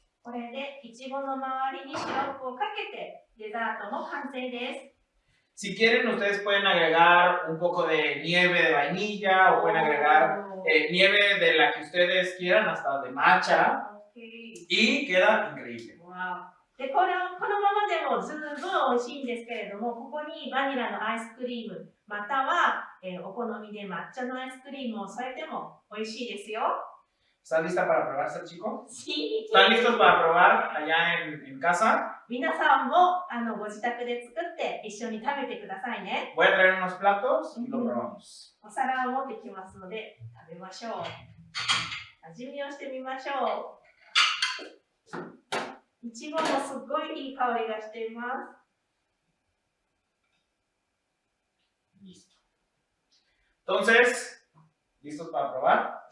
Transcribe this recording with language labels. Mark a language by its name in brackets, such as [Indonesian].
[Japanese] これでいちごの周りにシロップをかけてデザートも完成です。 [Spanish] Si quieren, ustedes pueden agregar un poco de nieve de vainilla o pueden agregar nieve de la que ustedes quieran, hasta de matcha, y queda increíble. [Japanese] でこのままでも十分美味しいんですけれども、ここにバニラのアイスクリーム、または、お好みで抹茶のアイスクリームを添えても美味しいですよ。 [Spanish] ¿Estás lista para probar, Sachiko? Sí. ¿Están listos para probar allá en casa? [Japanese] 皆さんもご自宅で作って一緒に食べてくださいね。 [Spanish] Voy a traer unos platos y lo probamos. [Japanese] お皿を持ってきますので食べましょう。味見をしてみましょう。いちごもすっごいいい香りがしています。 [Spanish] Listo. Entonces, ¿listos para probar?